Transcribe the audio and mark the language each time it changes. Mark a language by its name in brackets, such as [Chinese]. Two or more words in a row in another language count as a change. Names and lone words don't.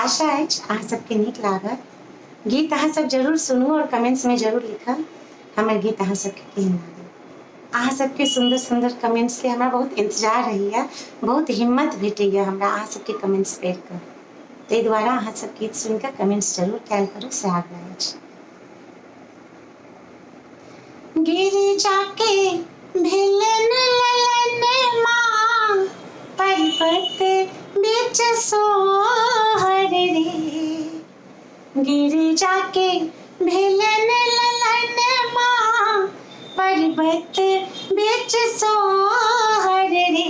[Maithili] आशा अछि अहाँ सबके नीक लागत। गीत अहाँ सब जरूर सुनू और कमेंट्स में जरूर लिखब हमर गीत अहाँ सबके केहन लागल। अहाँ सबके सुंदर सुंदर कमेंट्स के हमरा बहुत इंतजार रहैया, बहुत हिम्मत भेटैया हमरा अहाँ सबके कमेंट्स पढ़ि कऽ। ताहि दुआरे अहाँ सब गीत सुनि कऽ कमेंट्स जरूर कयल करू से आग्रह अछि। गिरिजा के भेलन ललन माँ, पर्वत बीच सोहर रे। गिरिजा के भेलन ललन माँ, पर्वत बीच सोहर रे।